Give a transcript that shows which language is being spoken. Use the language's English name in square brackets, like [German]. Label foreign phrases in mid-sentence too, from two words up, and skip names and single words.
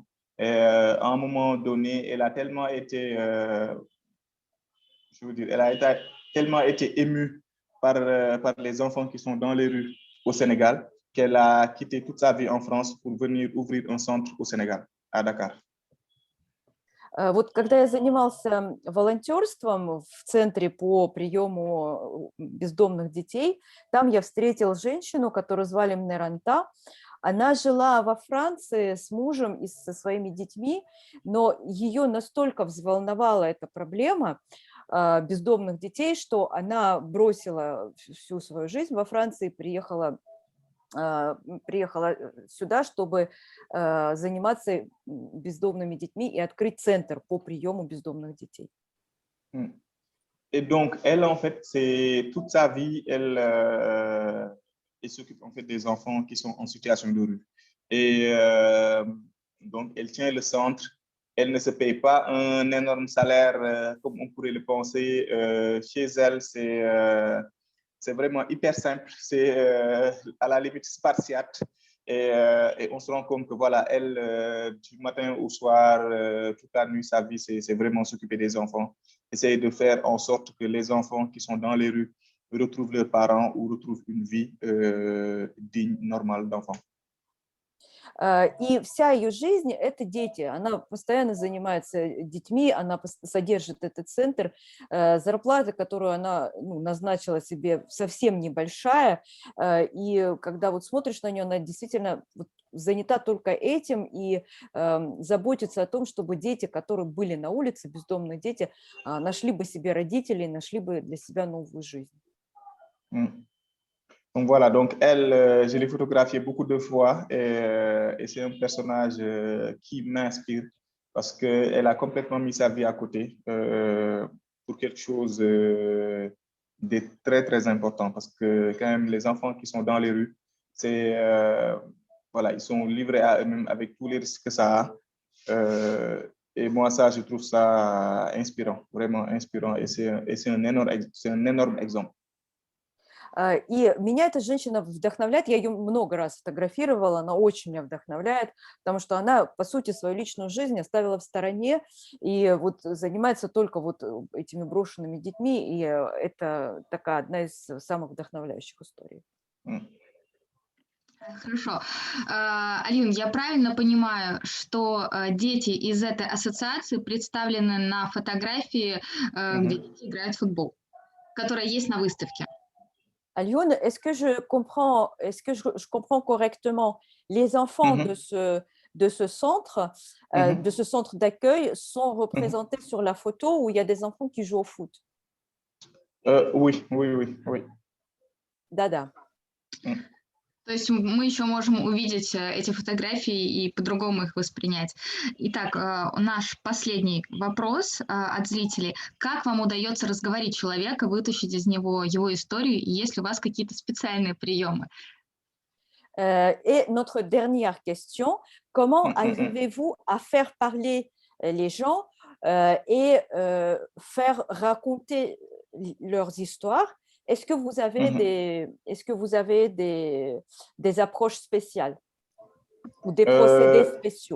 [French] Et, à un moment donné, elle a tellement été, je veux dire, tellement été émue par les enfants qui sont dans les rues au Sénégal qu'elle a quitté toute sa vie en France pour venir ouvrir un centre au Sénégal, à Dakar. [Russian] Вот когда я занимался волонтерством в центре по приему бездомных детей, там я встретила женщину, которую звали Мнеранта. Она жила во Франции с мужем и со своими детьми, но ее настолько взволновала эта проблема бездомных детей, что она бросила всю свою жизнь во Франции, приехала сюда, чтобы заниматься бездомными детьми и открыть центр по приему бездомных детей. [French] Et donc, elle, en fait, c'est toute sa vie, elle s'occupe en fait des enfants qui sont en situation de rue. Et donc, elle tient le centre. Elle ne se paye pas un énorme salaire comme on pourrait le penser. Chez elle, c'est vraiment hyper simple. C'est à la limite spartiate. Et on se rend compte que voilà, elle, du matin au soir, toute la nuit, sa vie, c'est vraiment s'occuper des enfants. Essayer de faire en sorte que les enfants qui sont dans les rues retrouvent leurs parents ou retrouvent une vie digne, normale d'enfant. [Russian] И вся ее жизнь – это дети. Она постоянно занимается детьми, она содержит этот центр. Зарплата, которую она назначила себе, совсем небольшая. И когда вот смотришь на нее, она действительно занята только этим и заботится о том, чтобы дети, которые были на улице, бездомные дети, нашли бы себе родителей, нашли бы для себя новую жизнь. [French] Donc voilà, donc elle, je l'ai photographiée beaucoup de fois et c'est un personnage qui m'inspire parce qu'elle a complètement mis sa vie à côté pour quelque chose de très, très important parce que quand même les enfants qui sont dans les rues, c'est, voilà, ils sont livrés à eux-mêmes avec tous les risques que ça a. Et moi, ça, je trouve ça inspirant, vraiment inspirant et c'est un énorme exemple. [Russian] И меня эта женщина вдохновляет, я ее много раз фотографировала, она очень меня вдохновляет, потому что она, по сути, свою личную жизнь оставила в стороне и вот занимается только вот этими брошенными детьми, и это такая одна из самых вдохновляющих историй. Хорошо. Алин, я правильно понимаю, что дети из этой ассоциации представлены на фотографии, где дети играют в футбол, которая есть на выставке? [French] Alioune, est-ce que je comprends correctement, les enfants de ce centre, de ce centre d'accueil sont représentés sur la photo où il y a des enfants qui jouent au foot? Oui. [Russian] Да-да. То есть мы еще можем увидеть эти фотографии и по-другому их воспринять. Итак, наш последний вопрос от зрителей. Как вам удается разговорить человека, вытащить из него его историю, и есть ли у вас какие-то специальные приемы? [French] Et notre dernière question, comment arrivez-vous à faire parler les gens et faire raconter leurs histoires? Est-ce que vous avez des approches spéciales ou des procédés spéciaux?